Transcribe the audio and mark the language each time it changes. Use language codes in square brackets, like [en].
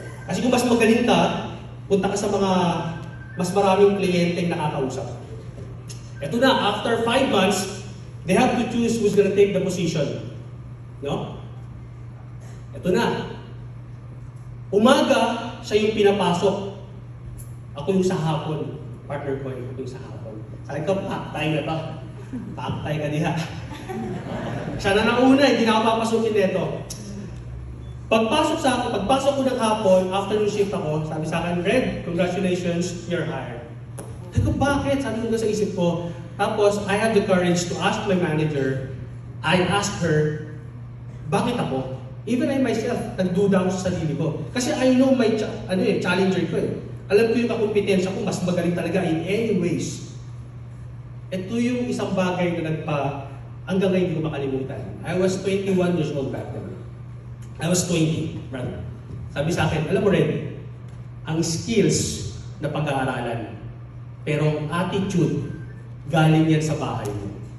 [tl] Kasi kung mas magaling ka, punta ka sa mga mas maraming kliyenteng nakakausap. Ito na, [en] after 5 months, they have to choose who's gonna take the position. [tl] No? Ito na. Umaga, siya yung pinapasok. Ako yung sa hapon. Partner ko, ako yung sa hapon. Sabi ko, paktay na ba? [ceb] Paktay ka diha. [tl] Siya na nauna, hindi na ako papasukin nito. Pagpasok ko ng hapon, afternoon shift ako, sabi sa akin, Red, [en] congratulations, you're hired. [tl] Sabi ko, bakit? Sabi ko sa isip ko. [en] Tapos, I had the courage to ask my manager. I asked her, [tl] bakit ako? [en] Even I myself, [tl] nagduda ako sa sarili ko. Kasi [en] I know my challenger [tl] ko eh. Alam ko yung kakumpetensya ko, mas magaling talaga [en] in any ways. [tl] Ito yung isang bagay na hanggang ngayon hindi ko makalimutan. [en] I was 21 years old back then. I was 20, brother. [tl] Sabi sa akin, alam mo rin, ang skills na pag-aaralan, pero ang attitude, galing yan sa bahay mo.